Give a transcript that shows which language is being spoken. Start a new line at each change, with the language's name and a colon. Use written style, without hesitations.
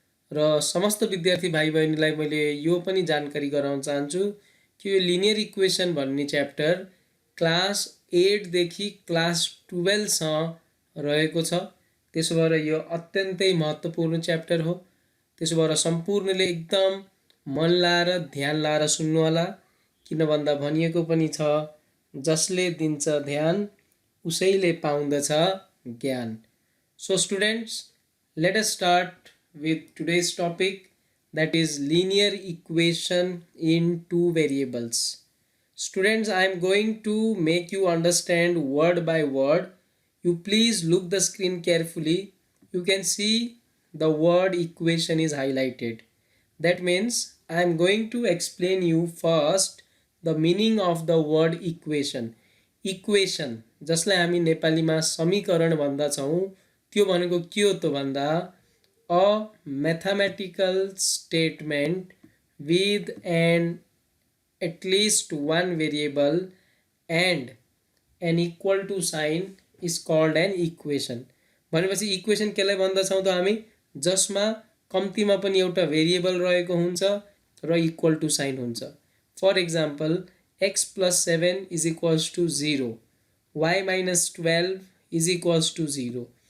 Nepali: र समस्त विद्यार्थी भाइ बहनीलाई मैले यो पनि जानकारी गराउन चाहन्छु कि यो लिनियर इक्वेसन भन्ने च्याप्टर क्लास 8 देखि क्लास 12 सम्म रहेको छ। त्यसो भएर यो अत्यन्तै महत्त्वपूर्ण च्याप्टर हो। त्यसो भएर सम्पूर्णले एकदम मन लाएर ध्यान लाएर सुन्नु होला, किन भन्दा भनिएको पनि छ, जसले दिन्छ ध्यान उसैले पाउँदछ ज्ञान।
English: So students, let us start with today's topic, that is linear equation in two variables. Students, I am going to make you understand word by word. You please look the screen carefully. You can see the word equation is highlighted. That means I am going to explain you first the meaning of the word equation. Equation
Nepali: जसलाई हामी नेपालीमा समीकरण भन्दछौँ, त्यो भनेको के हो त भन्दा
English: a mathematical statement with an at least one variable and an equal to sign is called an equation.
Nepali: भनेपछि इक्वेसन केलाई भन्दछौँ त हामी, जसमा कम्तीमा पनि एउटा भेरिएबल रहेको हुन्छ र इक्वल टु साइन हुन्छ।
English: For example x + 7 = 0, y - 12 = 0।